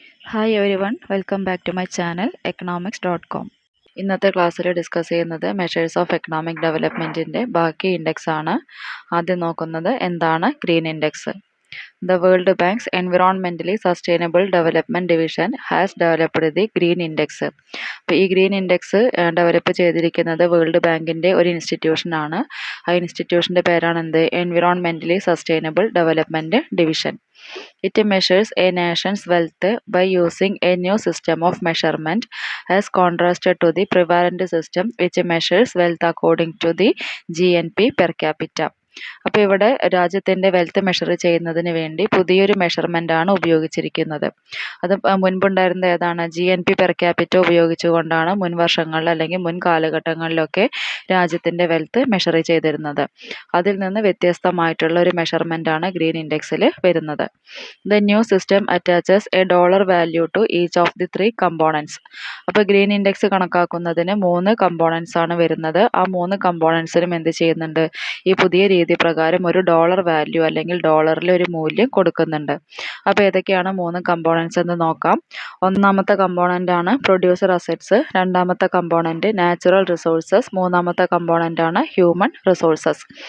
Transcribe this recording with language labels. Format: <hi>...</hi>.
<en>Hi everyone, welcome back to my channel economics.com.</en> <ml>ഇന്നത്തെ ക്ലാസ്സിൽ discuss ചെയ്യുന്നത് measures of economic ഡെവലപ്മെൻറ്റിൻ്റെ ബാക്കി index ആണ്. ആദ്യം നോക്കുന്നത് എന്താണ് green index.</ml> <en>The World Bank's Environmentally Sustainable Development Division has developed the Green Index.</en> <ml>അപ്പോൾ ഈ ഗ്രീൻ ഇൻഡെക്സ് ഡെവലപ്പ് ചെയ്തിരിക്കുന്നത് വേൾഡ് ബാങ്കിൻ്റെ ഒരു ഇൻസ്റ്റിറ്റ്യൂഷനാണ്. ആ ഇൻസ്റ്റിറ്റ്യൂഷൻ്റെ പേരാണ് എന്ത്? എൻവിറോൺമെൻ്റലി sustainable development division.</ml> <en>It measures a nation's wealth by using a new system of measurement as contrasted to the prevalent system which measures wealth according to the GNP per capita.</en> <ml>അപ്പോൾ ഇവിടെ രാജ്യത്തിൻ്റെ wealth measure ചെയ്യുന്നതിന് വേണ്ടി പുതിയൊരു measurement ആണ് ഉപയോഗിച്ചിരിക്കുന്നത്. അത് മുൻപുണ്ടായിരുന്ന ഏതാണ്? GNP പെർ ക്യാപിറ്റ ഉപയോഗിച്ചുകൊണ്ടാണ് മുൻ വർഷങ്ങളിൽ അല്ലെങ്കിൽ മുൻ കാലഘട്ടങ്ങളിലൊക്കെ രാജ്യത്തിൻ്റെ വെൽത്ത് മെഷർ ചെയ്തിരുന്നത്. അതിൽ നിന്ന് വ്യത്യസ്തമായിട്ടുള്ള ഒരു മെഷർമെൻ്റ് ആണ് ഗ്രീൻ ഇൻഡെക്സിൽ വരുന്നത്.</ml> <en>The new system attaches a dollar value to each of the three components.</en> <ml>അപ്പോൾ ഗ്രീൻ ഇൻഡെക്സ് കണക്കാക്കുന്നതിന് 3 കമ്പോണൻസ് ആണ് വരുന്നത്. ആ 3 കമ്പോണൻസിനും എന്ത് ചെയ്യുന്നുണ്ട്? ഈ പുതിയ രീതി പ്രകാരം ഒരു ഡോളർ വാല്യൂ അല്ലെങ്കിൽ ഡോളറിൽ ഒരു മൂല്യം കൊടുക്കുന്നുണ്ട്. അപ്പോൾ ഏതൊക്കെയാണ് 3 കമ്പോണൻസ് എന്ന് നോക്കാം. ഒന്നാമത്തെ കമ്പോണൻ്റ് ആണ് പ്രൊഡ്യൂസർ അസറ്റ്സ്, രണ്ടാമത്തെ കമ്പോണൻ്റ് നാച്ചുറൽ റിസോഴ്സസ്, മൂന്നാമത്തെ കമ്പോണൻ്റ് ആണ് ഹ്യൂമൻ റിസോഴ്സസ്.</ml>